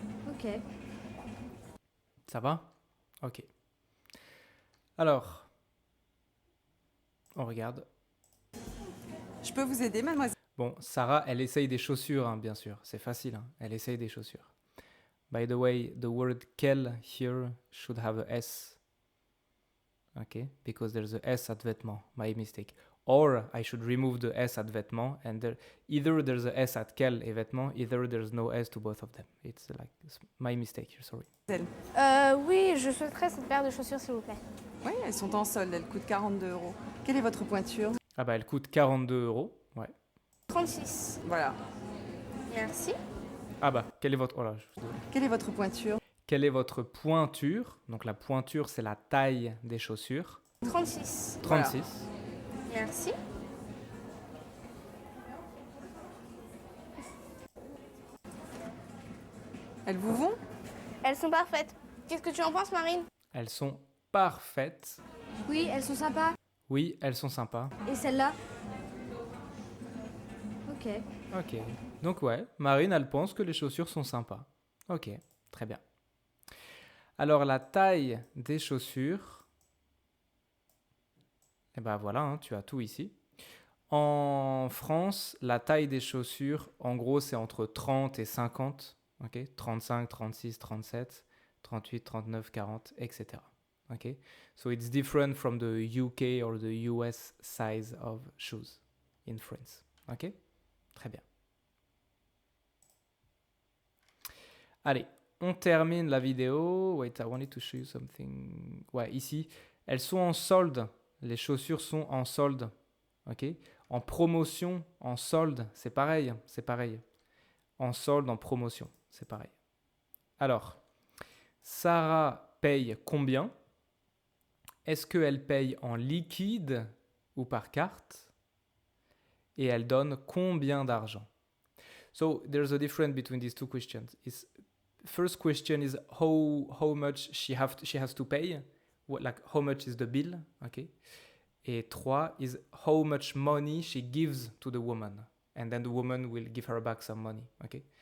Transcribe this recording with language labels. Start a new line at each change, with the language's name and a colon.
French: Ok. Ça va? Ok. Alors, on regarde. Je peux vous aider, mademoiselle? Bon, Sarah, elle essaye des chaussures, hein, bien sûr. C'est facile, hein. Elle essaye des chaussures.
English: By the way, the word quel here should have a S. Okay, because there's a S at vêtements. My mistake. Or I should remove the S at vêtements, and either there's a S at quel et vêtements, either there's no S to both of them. It's my mistake here, sorry.
French: Oui, je souhaiterais cette paire de chaussures, s'il vous plaît. Oui, elles sont en solde, elles coûtent 42 €. Quelle est votre pointure? Ah bah elle coûte 42 €. Ouais. 36. Voilà. Merci. Ah bah quelle est votre... Oh là, je suis désolé. Quelle est votre pointure? Quelle est votre pointure? Donc la pointure, c'est la taille des chaussures. 36. 36. Merci. Elles vous vont? Elles sont parfaites. Qu'est-ce que tu en penses, Marine? Elles sont parfaites. Oui, elles sont sympas. Oui, elles sont sympas. Et celle-là? Ok. Ok. Donc ouais, Marine, elle pense que les chaussures sont sympas. Ok, très bien. Alors la taille des chaussures, eh ben voilà, hein, tu as tout ici. En France, la taille des chaussures, en gros, c'est entre 30 et 50. Ok, 35, 36, 37, 38, 39, 40, etc.
English: Okay, so it's different from the UK or the US size of shoes in France.
French: Ok, très bien. Allez, on termine la vidéo.
English: Wait, I wanted to show you something.
French: Ouais, ici, elles sont en solde. Les chaussures sont en solde. Ok, en promotion, en solde, c'est pareil, c'est pareil. En solde, en promotion, c'est pareil. Alors, Sarah paye combien? Est-ce qu'elle paye en liquide ou par carte? Et elle donne combien d'argent?
English: So there's a difference between these two questions. First question is how much she has to pay, like how much is the bill, okay? Et 3 is how much money she gives to the woman, and then the woman will give her back some money, okay?